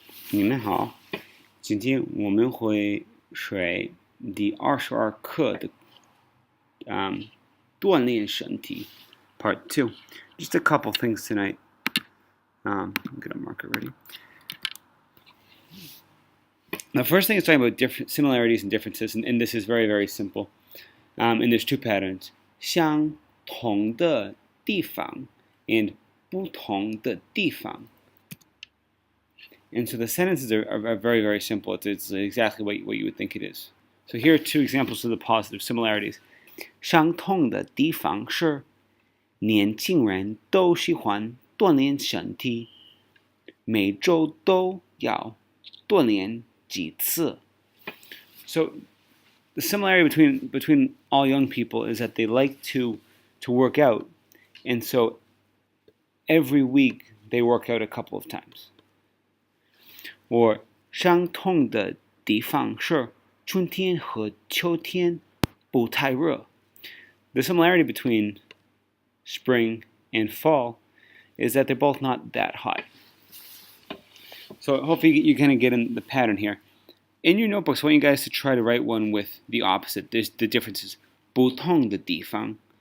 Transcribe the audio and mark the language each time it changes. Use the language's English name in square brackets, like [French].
[Chinese] 你们好，今天我们会学第22课的锻炼身体 [English] Part 2. Just a couple things tonight. I'm gonna mark it ready. The first thing is talking about different similarities and differences, and this is very, very simple. And there's two patterns: [Chinese] 相同的地方 [English] and [Chinese] 不同的地方. [English] And so the sentences are very, very simple. It's exactly what you would think it is. So here are two examples of the positive similarities. [Chinese] 相同的地方是年轻人都喜欢锻炼身体，每周都要锻炼几次. [English] So the similarity between all young people is that they like to work out, and so every week they work out a couple of times. [Chinese] Or 相同的地方是春天和秋天不太热. [English] The similarity between spring and fall is that they're both not that hot. So hopefully you kind of get in the pattern here. In your notebooks, I want you guys to try to write one with the opposite. There's the differences. [Chinese] 不同的地方.